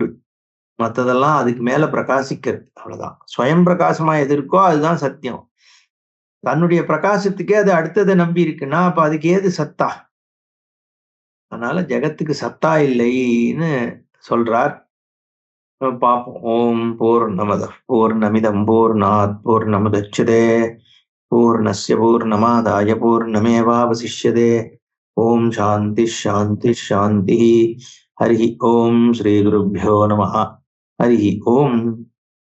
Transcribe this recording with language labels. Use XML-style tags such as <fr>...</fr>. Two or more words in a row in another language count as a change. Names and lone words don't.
<ta>மற்றதெல்லாம் அதுக்கு மேல பிரகாசிக்கிறது, அவ்வளவுதான். ஸ்வயம் பிரகாசமா எது இருக்கோ அதுதான் சத்தியம். தன்னுடைய பிரகாசத்துக்கே அது அடுத்ததை நம்பி இருக்குன்னா அப்ப அதுக்கு ஏது சத்தா? அதனால ஜெகத்துக்கு சத்தா இல்லைன்னு சொல்றார்.</ta> <sa>பார்ப்போம். ॐ पूर्णमदः पूर्णमिदं पूर्णात् पूर्णमुदच्यते पूर्णस्य पूर्णमादाय पूर्णमेवावशिष्यते. ॐ शान्तिः शान्तिः शान्तिः. हरि ॐ श्री गुरुभ्यो नमः. हरि ॐ.</sa>